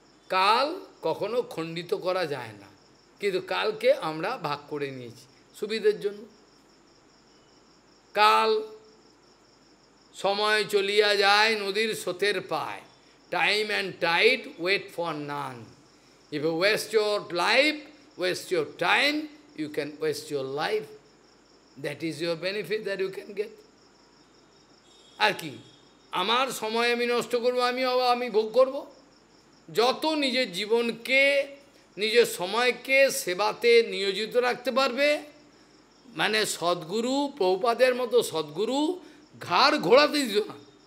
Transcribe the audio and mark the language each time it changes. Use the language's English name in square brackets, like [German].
[Bangla] কাল কখনো খণ্ডিত করা যায় না, কিন্তু কালকে আমরা ভাগ করে নিয়েছি সুবিধের জন্য। কাল সময় চলিয়া যায় নদীর স্রোতের পায়, [English] Time and tide wait for none. If you waste your life, waste your time, you can waste your life. That is your benefit that you can get. [Bangla] আর কি, আমার সময় আমি নষ্ট করবো, আমি ভোগ করব। যত নিজের জীবনকে, নিজের সময়কে সেবাতে নিয়োজিত রাখতে পারবে, মানে সদ্গুরু, প্রভুপাদের মতো সদ্গুরু ঘাড় ঘোরাতে দিত না।